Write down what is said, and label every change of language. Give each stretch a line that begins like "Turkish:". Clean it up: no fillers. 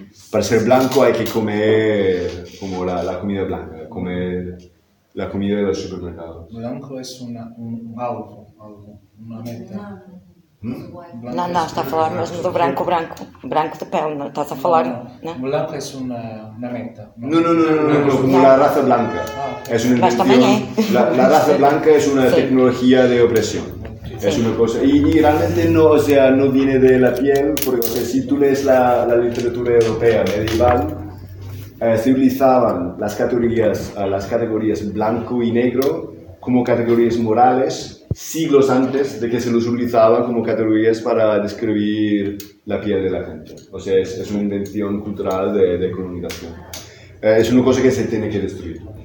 Spanish: Para ser blanco hay que comer como la comida blanca, comer la comida de los supermercados. Blanco es un algo, una meta.
Portuguese: Não, está a falar mesmo do branco de pele, não estás a falar? Branco é uma meta. Não, a raça branca. É uma invenção. Mas também é. A raça branca é uma tecnologia de opressão. É uma coisa. E realmente não vem da pele, porque se tu lês a literatura europeia medieval, se utilizavam as categorias branco e negro como categorias morais.
Spanish: Siglos antes de que se los utilizaba como categorías para describir la piel de la gente. O sea, es una invención cultural de colonización. Es una cosa que se tiene que destruir.